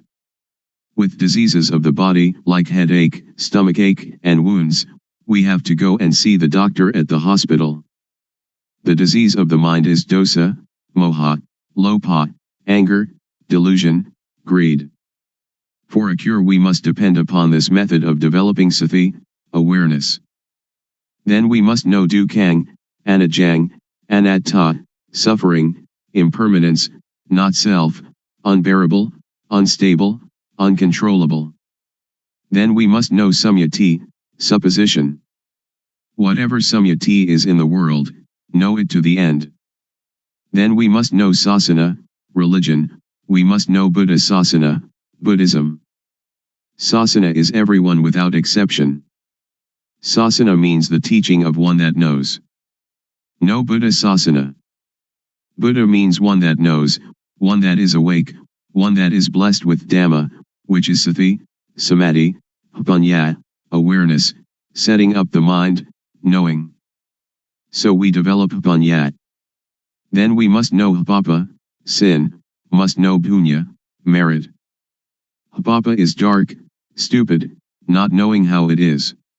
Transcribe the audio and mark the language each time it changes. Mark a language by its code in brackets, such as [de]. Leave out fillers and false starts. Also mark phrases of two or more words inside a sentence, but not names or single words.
[en] With diseases of the body, like headache, stomachache, and wounds, we have to go and see the doctor at the hospital. The disease of the mind is [pi] dosa, moha, lopa, [en] anger, delusion, greed. For a cure we must depend upon this method of developing sati, awareness. Then we must know [pi] dukkhang, anajang, anatta, [en] suffering, impermanence, not self, unbearable, unstable, uncontrollable. Then we must know samyati, supposition. Whatever samyati is in the world, know it to the end. Then we must know sasana, religion, we must know [pi] Buddha sasana, [en] Buddhism. Sasana is everyone without exception. Sasana means the teaching of one that knows. Know [pi] Buddha sasana. [en] Buddha means one that knows, one that is awake, one that is blessed with Dhamma, which is [pi] sati, samadhi, panya, [en] awareness, setting up the mind, knowing. So we develop panya. Then we must know papa, sin, must know punya, merit. Papa is dark, stupid, not knowing how it is.